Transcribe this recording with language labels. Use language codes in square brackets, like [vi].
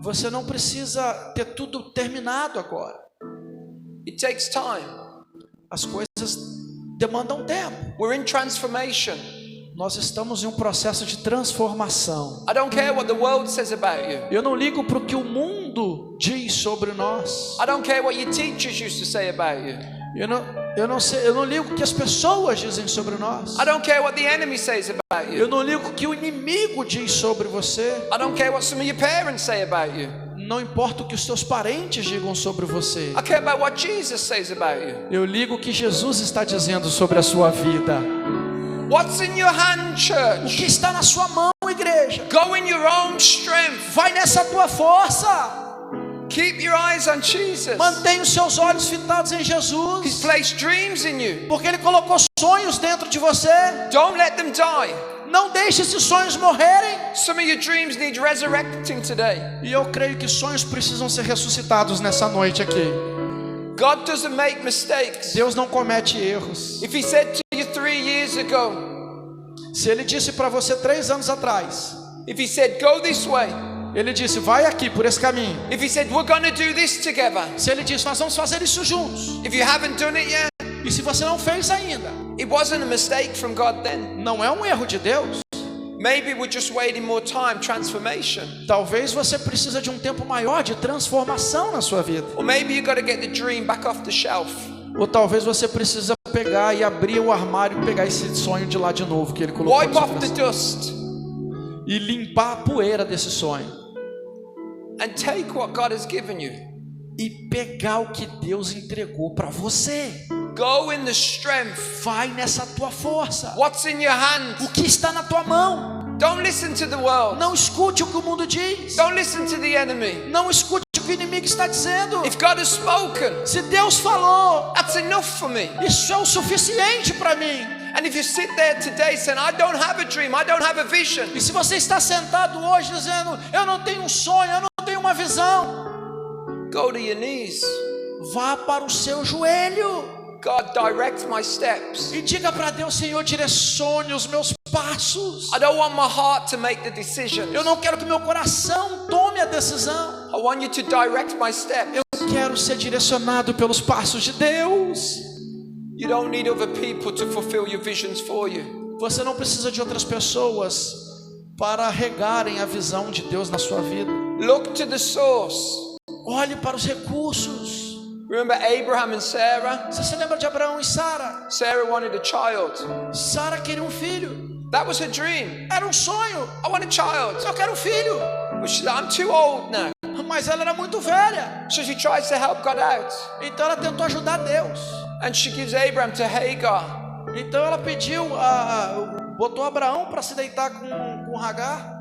[pt] Você não precisa ter tudo terminado agora. [en] It takes time. [pt] as coisas demandam tempo. [en] We're in transformation. [pt] Nós estamos em um processo de transformação. [en] I don't care what the world says about you. [pt] Eu não ligo para o que o mundo diz sobre nós. [en] I don't care what your teachers used to say about you. [pt] Eu não ligo o que as pessoas dizem sobre nós. [en] I don't care what the enemy says about you. [pt] Eu não ligo o que o inimigo diz sobre você. [en] I don't care what some of your parents say about you. [pt] Não importa o que os teus parentes digam sobre você. [en] I care about what Jesus says about you. [pt] Eu ligo o que Jesus está dizendo sobre a sua vida. [en] What's in your hand, [pt] O [en] church? [pt] que está na sua mão, igreja? [en] Go in your own strength. [pt] Vai nessa tua força. [en] Keep your eyes on Jesus. [pt] Mantenha os seus olhos fitados em [en] He's [pt] Jesus, [en] placed dreams in you. [pt] porque Ele colocou sonhos dentro de você. [en] Don't let them die. [pt] Não deixe esses sonhos morrerem. [en] Some of your dreams need resurrecting today. [pt] E eu creio que sonhos precisam ser ressuscitados nessa noite aqui. [en] God doesn't make mistakes. [pt] Deus não comete erros. [en] If He said to you 3 years ago, [pt] Se Ele disse para você 3 anos atrás, [en] if He said go this way, [pt] Ele disse, vai aqui por esse caminho. [en] if He said we're going to do this together, [pt] Se Ele disse, nós vamos fazer isso juntos. [en] if you haven't done it yet, [pt] E se você não fez ainda, [en] it wasn't a mistake from God then. [pt] não é um erro de Deus. [en] Maybe we're just waiting more time, transformation. [pt] Talvez você precisa de um tempo maior de transformação na sua vida. [en] Or maybe you got to get the dream back off the shelf. [pt] Ou talvez você precisa pegar e abrir o armário e pegar esse sonho de lá de novo que Ele colocou [en] Wipe [pt] no seu [en] off the [pt] coração. [en] dust [pt] E limpar a poeira desse sonho. [en] and take what God has given you. [pt] E pegar o que Deus entregou para você. [en] Go in the strength. [pt] Vai nessa tua força. [en] What's in your hand? [pt] O que está na tua mão. [en] Don't listen to the world. [pt] Não escute o que o mundo diz. [en] Don't listen to the enemy. [pt] Não escute o que o inimigo está dizendo. [en] If God has spoken, [pt] Se Deus falou, [en] that's enough for me. [pt] isso é o suficiente para mim. [en] And if you sit there today saying, I don't have a dream, I don't have a vision, [pt] E se você está sentado hoje dizendo, eu não tenho um sonho, eu não tenho uma visão, [en] go to your knees. [pt] vá para o seu joelho [en] God, direct my steps. [pt] e diga para Deus, Senhor, direcione os meus passos. [en] I don't want my heart to make the decision. [pt] Eu não quero que meu coração tome a decisão. [en] I want you to direct my steps. [pt] Eu quero ser direcionado pelos passos de Deus. [en] You don't need other people to fulfill your visions for you. [pt] Você não precisa de outras pessoas para regarem a visão de Deus na sua vida. [en] Look to the source. [pt] Olhe para os recursos. [en] Remember Abraham and Sarah? [pt] Você se lembra de Abraão e Sara? [en] Sarah wanted a child. [pt] Sara queria um filho. [en] That was her dream. [pt] Era um sonho. [en] I want a child. [pt] Eu quero um filho. [en] But she's like, I'm too old now. [pt] Mas ela era muito velha. [en] So she tries to help God out. [pt] Então ela tentou ajudar Deus. [en] And she gives Abraham to Hagar. [pt] Então ela pediu, botou Abraão para se deitar com Hagar.